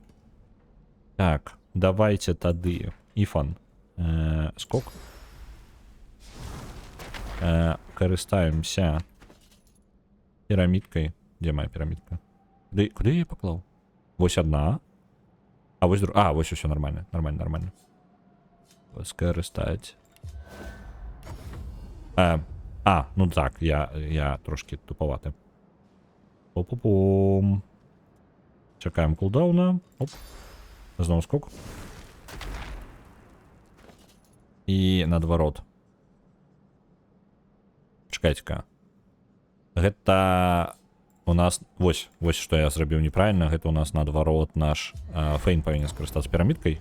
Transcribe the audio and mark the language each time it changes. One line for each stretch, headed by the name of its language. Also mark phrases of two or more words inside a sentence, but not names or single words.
Belarusian: Так, давайте тады. Іфан. Скок. Карыстаемся пірамідкай. Дзе моя пірамідка? Куды я паклаў? Вось одна. Вось друга. Вось усё нормально. Нормально. Скарыстаць. Ну так, я трошки туповаты. Оп-оп-ом. Чекаем кулдауна. Оп. Знову скок. І наадварот. Чекайте-ка. Гэта у нас... Вось што я зрабіў неправільна. Гэта у нас наадварот наш Фейн павінен скарыстацца пірамідкай.